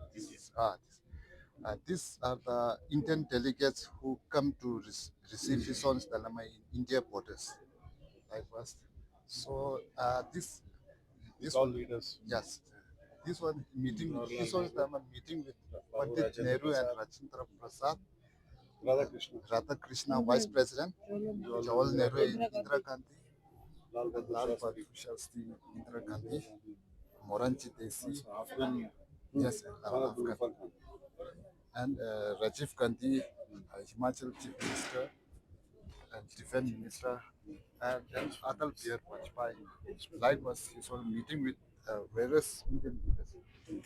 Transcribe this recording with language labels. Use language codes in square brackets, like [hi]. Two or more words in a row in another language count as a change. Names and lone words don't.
[en] These are the Indian delegates who come to receive His Holiness Dalai Lama in India borders. Like first. So this all leaders. Yes. This one meeting, His Holiness Dalai Lama meeting with Pandit Nehru and Rajendra Prasad. Radha Krishna, Vice President, Jawaharlal Nehru, Indira Gandhi, Lal Bahadur Shastri, Indira Gandhi, Moranji Desi, yes, Afghan, and Rajiv Gandhi, Himachal Chief Minister and Defense Minister, and then Atal Bihari Vajpayee. Likewise, he was meeting with various Indian leaders.